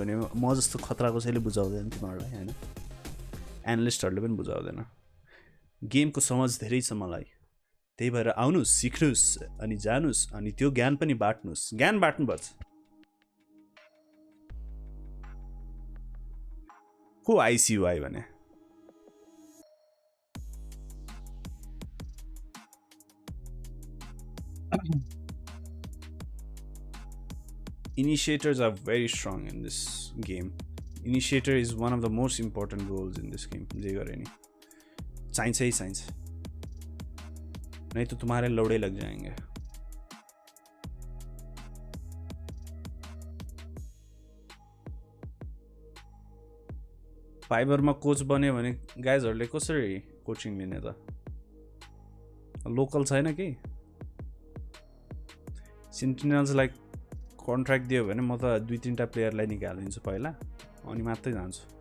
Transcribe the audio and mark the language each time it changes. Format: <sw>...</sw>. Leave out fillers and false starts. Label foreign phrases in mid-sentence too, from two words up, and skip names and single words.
<ne>भने म जस्तो खतराको छैले बुझाउँदैन तिमीहरूलाई होइन एनालिस्टहरूले पनि बुझाउँदैन गेमको समझ धेरै छ मलाई त्यही भएर आउनुहोस् सिक्नुहोस् अनि जानुहोस् अनि त्यो ज्ञान पनि बाट्नुहोस् ज्ञान बाट्नुपर्छ को आइसियुआई भने</ne> <en>Initiators are very strong in this game. Initiator is one of the most important roles in this game.</en> <ne>जे गरे नि चाहिन्छ ही चाहिन्छ</ne> <hi>नहीं तो तुम्हारे लौड़े लग जाएंगे</hi> <ne>फाइबरमा कोच बन्यो भने गाइजहरूले कसरी कोचिङ लिने त लोकल छैन के सेन्टिनल्सलाई कन्ट्र्याक्ट दियो भने म त 2-3टा प्लेयरलाई निकालिदिन्छु पहिला अनि मात्रै जान्छु</ne>